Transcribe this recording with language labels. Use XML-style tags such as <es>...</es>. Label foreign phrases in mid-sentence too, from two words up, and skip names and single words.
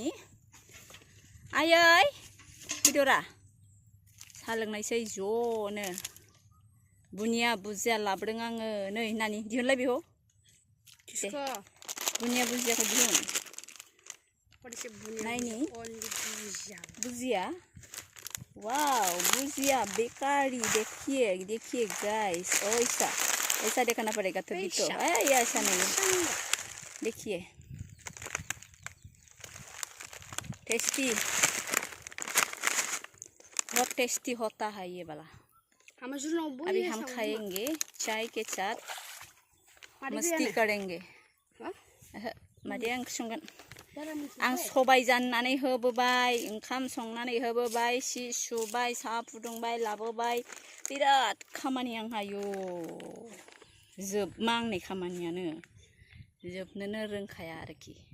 <brx>आयै फैद'रा साहा लोंनायसै ज'नो। बुनिया बुजिया लाबोदों आङो। नै नानि दिहुनलाय बेखौ। बुनिया बुजियाखौ दिहुन। नायनि बुजिया। वाव बुजिया बेकारी।</brx> <hi>देखिए गाइस, ऐसा दिखाना पड़ेगा तभी तो। ऐसा नहीं, देखिए टेस्टी, बहुत टेस्टी होता है ये वाला। अभी हम खाएंगे चाय के साथ, मस्ती करेंगे।</hi> <brx>मादै आं संगोन। आं सबाय जाननानै होबोबाय, ओंखाम संनानै होबोबाय, सि सुबाय, साहा फुदुंबाय लाबोबाय, बिराद खामानि आंहा। आयौ जोबमा आंनि खामानियानो, जोबनोनो रोंखाया आरोखि।</brx>